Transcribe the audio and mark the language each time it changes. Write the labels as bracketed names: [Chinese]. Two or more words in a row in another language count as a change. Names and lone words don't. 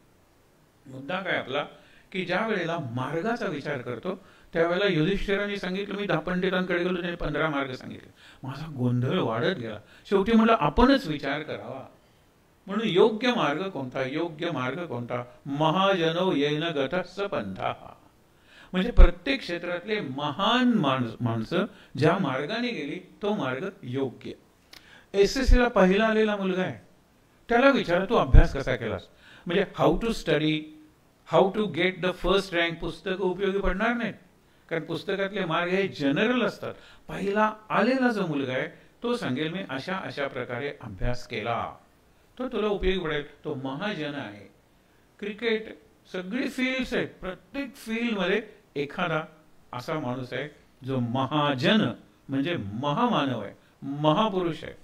[Marathi] मुद्दा काय आपला, की ज्या वेळेला मार्गाचा विचार करतो त्यावेळेला युधिष्ठिरांनी सांगितलं, मी 10 पंडितांकडे गेलो, त्यांनी 15 मार्ग सांगितले. माझा गोंधळ वाढत गेला. शेवटी म्हटलं आपणच विचार करावा. म्हणून योग्य मार्ग कोणता, योग्य मार्ग कोणता, [Sanskrit] महाजनो येन गतस्स पंथा. [Marathi] म्हणजे प्रत्येक क्षेत्रातले महान माणसं ज्या मार्गाने गेली तो मार्ग योग्य. SSC ला पहिला आलेला मुलगा आहे, त्याला विचारा तू अभ्यास कसा केलास. म्हणजे [English] how to study, how to get the first rank [Marathi] पुस्तकं उपयोगी पडणार नाहीत, कारण पुस्तकातले मार्ग हे जनरल असतात. पहिला आलेला जो मुलगा आहे तो सांगेल मी अशा अशा प्रकारे अभ्यास केला, तो तुला उपयोगी पडेल. तो महाजन आहे. क्रिकेट, सगळी फील्ड्स आहेत, प्रत्येक फील्डमध्ये एखादा असा माणूस आहे जो महाजन म्हणजे महामानव आहे, महापुरुष आहे.